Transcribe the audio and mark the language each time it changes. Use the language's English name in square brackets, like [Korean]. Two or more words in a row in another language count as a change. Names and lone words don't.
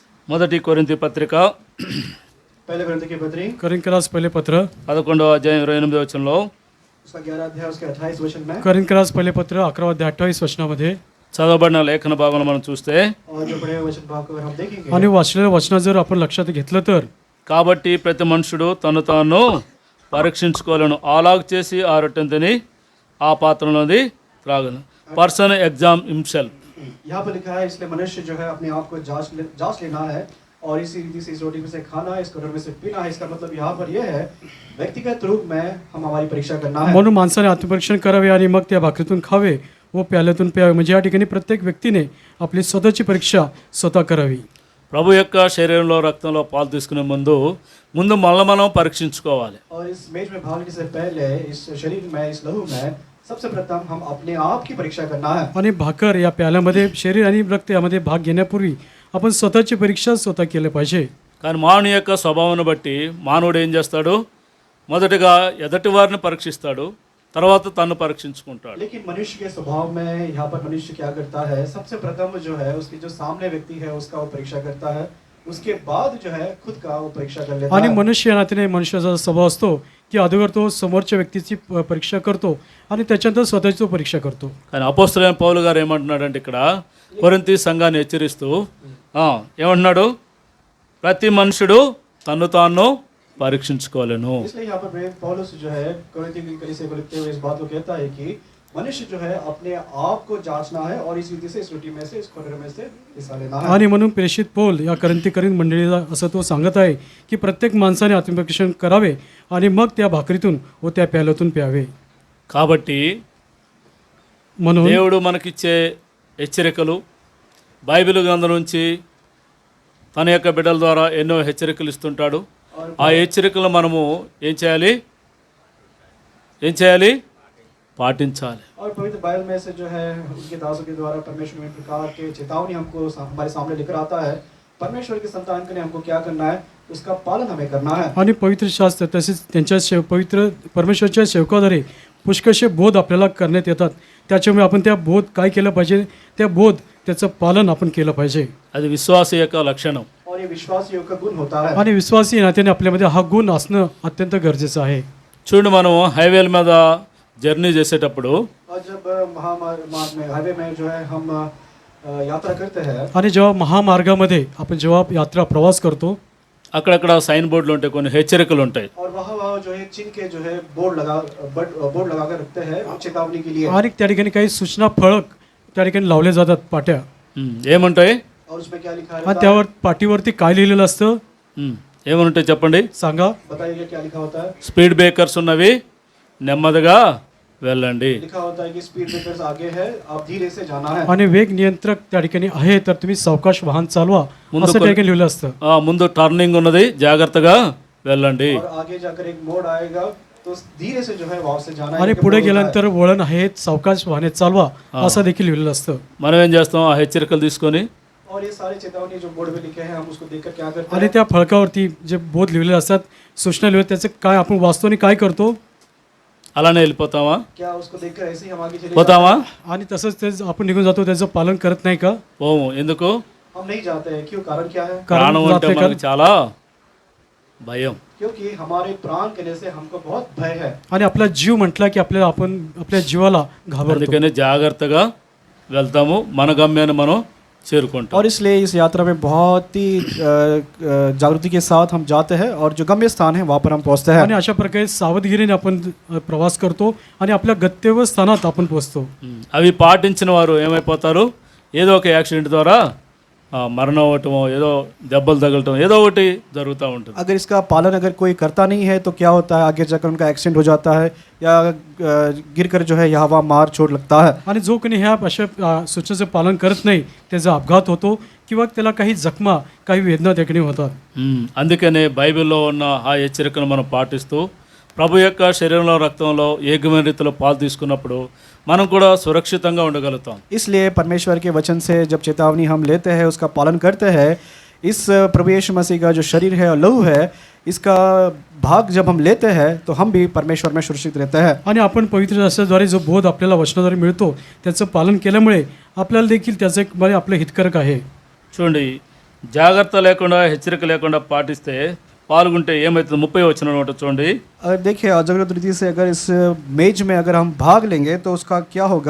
[Telugu] మొదటి కొరింథీ పత్రిక [Hindi] पहले कोरिन्थी की पत्री [Marathi] करिंकरास पहिले पत्र [Telugu] 11వ అధ్యాయం 28వ వచనంలో [Hindi] उसका 11 अध्याय उसके 28 वचन में [Marathi] करिंकरास पहिले पत्र 11 वचनामध्ये [Telugu] చదవబడిన లేఖన భాగంలో మనం చూస్తే [Hindi] और जो बड़े वचन भाग को अगर हम देखेंगे [Marathi] आणि वाचलेल्या वचनात जर आपण लक्षात घेतलं तर [Telugu] కాబట్టి ప్రతి మనుషుడు తను తాను పరీక్షించుకోవాలను అలాగ చేసి ఆ రొట్టెను తిని ఆ పాత్రలోది త్రాగను [English] person exam himself [Hindi] यहाँ पर लिखा है इसलिए मनुष्य जो है अपने आप को जांच लेना है और इसी रीति से इस रोटी में से खाना है इस कटोरे में से पीना है। इसका मतलब यहाँ पर यह है व्यक्तिगत रूप में हम हमारी परीक्षा करना है। [Marathi] म्हणून माणसाने आत्मपरीक्षण करावे आणि मग त्या भाकरीतून खावे व प्याल्यातून प्यावे म्हणजे या ठिकाणी प्रत्येक व्यक्तीने आपली स्वतःची परीक्षा स्वतः करावी. [Telugu] ప్రభు యొక్క శరీరంలో రక్తంలో పాలు తీసుకునే ముందు మనం పరీక్షించుకోవాలి. [Hindi] और इस मेज में भाग लेने से पहले इस शरीर में इस लहू में सबसे प्रथम हम अपने आप की परीक्षा करना है. [Marathi] आणि भाकर या प्याल्यामध्ये शरीर आणि रक्त यामध्ये भाग घेण्यापूर्वी आपण स्वतःची परीक्षा स्वतः केली पाहिजे. [Telugu] కానీ మానవుని యొక్క స్వభావాన్ని బట్టి మానవుడు ఏం చేస్తాడు, మొదటగా ఎదటి వారిని పరీక్షిస్తాడు, తర్వాత తను పరీక్షించుకుంటాడు. [Hindi] लेकिन मनुष्य के स्वभाव में यहाँ पर मनुष्य क्या करता है, सबसे प्रथम जो है उसकी जो सामने व्यक्ति है उसका वो परीक्षा करता है, उसके बाद जो है खुद का वो परीक्षा कर लेता [Marathi] आणि [Hindi] है. [Marathi] मनुष्य या नात्याने मनुष्याचा स्वभाव असतो की अगोदर तो समोरच्या व्यक्तीची परीक्षा करतो आणि त्याच्यानंतर स्वतःची तो परीक्षा करतो. [Telugu] కానీ అపోస్తలుడైన పౌలు గారు ఏమంటున్నాడంటే ఇక్కడ కొరింథీ సంఘాన్ని హెచ్చరిస్తూ ఏమంటున్నాడు, ప్రతి మనుషుడు తన్ను తాను పరీక్షించుకోవాలను. [Hindi] इसलिए यहाँ पर पौलुस जो है कोरिन्थी की कलीसिया को लिखते हुए इस बात को कहता है कि मनुष्य जो है अपने आप को जांचना है और इस रीति से इस रोटी में से इस कटोरे में से हिस्सा लेना है. [Marathi] आणि म्हणून प्रेषित पौल या करिंथ मंडळीला असं तो सांगत आहे की प्रत्येक माणसाने आत्मपरीक्षण करावे आणि मग त्या भाकरीतून व त्या प्याल्यातून प्यावे. [Telugu] కాబట్టి [Marathi] म्हणून [Telugu] దేవుడు మనకిచ్చే హెచ్చరికలు బైబిల్ గ్రంథం నుంచి తన యొక్క బిడ్డల ద్వారా ఎన్నో హెచ్చరికలు ఇస్తుంటాడు. ఆ హెచ్చరికలు మనము ఏం చేయాలి పాటించాలి. [Hindi] और पवित्र बाइबल में से जो है उनके दासों के द्वारा परमेश्वर में प्रकार के चेतावनी हमको हमारे सामने लेकर आता है. परमेश्वर की संतान के लिए हमको क्या करना है, उसका पालन हमें करना है. [Marathi] आणि पवित्र शास्त्र तसेच त्यांच्या पवित्र परमेश्वरच्या सेवकाद्वारे पुष्कळशे बोध आपल्याला करण्यात येतात. त्याच्यामुळे आपण त्या बोध काय केलं पाहिजे, त्या बोध त्याचं पालन आपण केलं पाहिजे. [Telugu] అది విశ్వాస యొక్క లక్షణం. [Hindi] और ये विश्वासियों का गुण होता है. [Marathi] आणि विश्वासी नात्याने आपल्यामध्ये हा गुण असणं अत्यंत गरजेचं आहे. [Telugu] చూడండి, మనం హైవేల మీద జర్నీ చేసేటప్పుడు [Hindi] और जब महामार्ग में हाईवे में जो है हम यात्रा करते हैं [Marathi] आणि जेव्हा महामार्गामध्ये आपण जेव्हा यात्रा प्रवास करतो [Telugu] అక్కడక్కడ [English] sign boards [Telugu] ఉంటాయి, కొన్ని హెచ్చరికలు ఉంటాయి. [Hindi] और वहाँ जो है चिन्ह के जो है बोर्ड लगा कर रखते हैं चेतावनी के लिए. [Marathi] आणि त्या ठिकाणी काही सूचना फळक त्या ठिकाणी लावले जातात पाट्या. [Telugu] ఏముంటాయి [Hindi] और उसमें क्या लिखा [Marathi] आणि [Hindi] रहता है, [Marathi] त्यावर पाठीवरती काय लिहिलेलं असतं [Telugu] ఏమనుంటాయి చెప్పండి. [Marathi] सांगा. [Hindi] बताइए क्या लिखा होता है. [English] speed breakers [Telugu] ఉన్నవి, నెమ్మదిగా వెళ్ళండి. [Hindi] लिखा होता है कि [English] speed breakers [Hindi] आगे है, आप धीरे से जाना है. [Marathi] आणि वेग नियंत्रक त्या ठिकाणी आहे तर तुम्ही सावकाश वाहन चालवा असं त्या ठिकाणी लिहिलं असतं. [Telugu] ముందు టర్నింగ్ ఉన్నది, జాగ్రత్తగా వెళ్ళండి. [Hindi] और आगे जाकर एक मोड़ आएगा तो धीरे से जो है वहां से जाना है. [Marathi] आणि [Hindi] एक [Marathi] पुढे [Hindi] मोड़ होता है. [Marathi] गेल्यानंतर वळण आहे, सावकाश वाहने चालवा असं देखील लिहिलेलं असतं. [Telugu] మనం ఏం చేస్తాం, ఆ హెచ్చరికలు తీసుకొని [Hindi] और ये सारे चेतावनी जो बोर्ड में लिखे हैं हम उसको देखकर क्या करते [Marathi] आणि [Hindi] हैं, [Marathi] त्या फळकावरती जे बोध लिहिलेले असतात, सूचना लिहिलेल्या त्याचं काय आपण वाचतो आणि काय करतो [Telugu] అలానే వెళ్ళిపోతామా? [Hindi] क्या उसको देखकर ऐसे ही हम आगे चले [Telugu] పోతామా? [Marathi] आणि तसंच ते आपण निघून जातो, त्याचं पालन करत नाही का? [Telugu] పోము. ఎందుకు? [Hindi] हम नहीं जाते हैं. क्यों? कारण क्या है? [Marathi] कारण [Telugu] ప్రాణం అంటే [Hindi] जाते [Telugu] మనకు చాలా భయం. [Hindi] क्योंकि हमारे प्राण कहने से हमको बहुत भय है. [Marathi] आणि आपला जीव म्हटला की आपल्याला आपण आपल्या जीवाला घाबरतो. [Telugu] అందుకనే జాగ్రత్తగా వెళ్తాము, మన గమ్యాన్ని మనం చేరుకుంటాం. [Hindi] और इसलिए इस यात्रा में बहुत ही जागृति के साथ हम जाते हैं और जो गम्य स्थान है वहाँ पर हम पहुँचते हैं. [Marathi] आणि अशा प्रकारे सावधगिरीने आपण प्रवास करतो आणि आपल्या गंतव्य स्थानात आपण पोहोचतो. [Telugu] అవి పాటించిన వారు ఏమైపోతారు, ఏదో ఒక యాక్సిడెంట్ ద్వారా మరణం అవ్వటమో, ఏదో దెబ్బలు తగలటం, ఏదో ఒకటి జరుగుతూ ఉంటుంది. [Hindi] अगर इसका पालन अगर कोई करता नहीं है तो क्या होता है, आगे जाकर उनका एक्सीडेंट हो जाता है या गिरकर जो है यहाँ वहाँ मार चोट लगता है. [Marathi] आणि जो कोणी ह्या अशा सूचनेचं पालन करत नाही त्याचा अपघात होतो किंवा त्याला काही जखमा, काही वेदना त्या ठिकाणी होतात. [Telugu] అందుకనే బైబిల్లో ఉన్న ఆ హెచ్చరికను మనం పాటిస్తూ ప్రభు యొక్క శరీరంలో రక్తంలో ఏకమైన రీతిలో పాలు తీసుకున్నప్పుడు మనం కూడా సురక్షితంగా ఉండగలుగుతాం. [Hindi] इसलिए परमेश्वर के वचन से जब चेतावनी हम लेते हैं, उसका पालन करते हैं, इस प्रभु यीशु मसीह का जो शरीर है और लहू है, इसका भाग जब हम लेते हैं तो हम भी परमेश्वर में सुरक्षित रहते हैं. [Marathi] आणि आपण पवित्र शास्त्राद्वारे जो बोध आपल्याला वचनाद्वारे मिळतो त्याचं पालन केल्यामुळे आपल्याला देखील त्याचं एक आपलं हितकारक आहे. [Telugu] చూడండి, జాగ్రత్త లేకుండా హెచ్చరిక లేకుండా పాటిస్తే పాల్గొంటే ఏమవుతుంది 30 వచనం ఒకటి చూడండి. [Hindi] अगर देखिए अजागृत रीति से अगर इस मेज में अगर हम भाग लेंगे तो उसका क्या होगा.